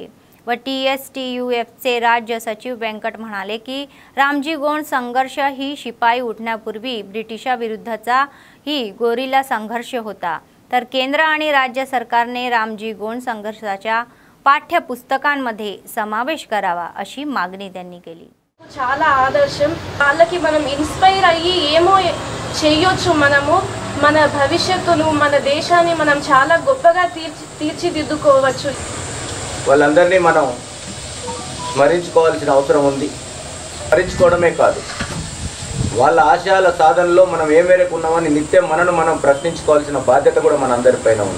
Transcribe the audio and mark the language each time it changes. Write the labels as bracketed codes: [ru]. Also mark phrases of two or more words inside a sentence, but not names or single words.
[mr] व TSTUF चे राज्य सचिव व्यंकट म्हणाले की रामजी गोंड संघर्ष ही शिपाई उठण्यापूर्वी ब्रिटिशाविरुद्धचा ही गोरिला संघर्ष होता। तर केंद्र आणि राज्य सरकारने रामजी गोंड संघर्षाच्या పాఠ్యపుస్తకాंमध्ये समावेश करावा अशी मागणी त्यांनी केली। [te] చాలా ఆదర్శం, వాళ్ళకి మనం ఇన్స్పైర్ అయ్యి ఏమో చేయొచ్చు, మనము మన భవిష్యత్తును మన దేశాన్ని మనం చాలా గొప్పగా తీర్చిదిద్దుకోవచ్చు। వాళ్ళందరినీ మనం స్మరించుకోవాల్సిన అవసరం ఉంది। స్మరించుకోవడమే కాదు, వాళ్ళ ఆశయాల సాధనలో మనం ఏ మేరకు ఉన్నామని నిత్యం మనను మనం ప్రశ్నించుకోవాల్సిన బాధ్యత కూడా మనందరిపైన ఉంది।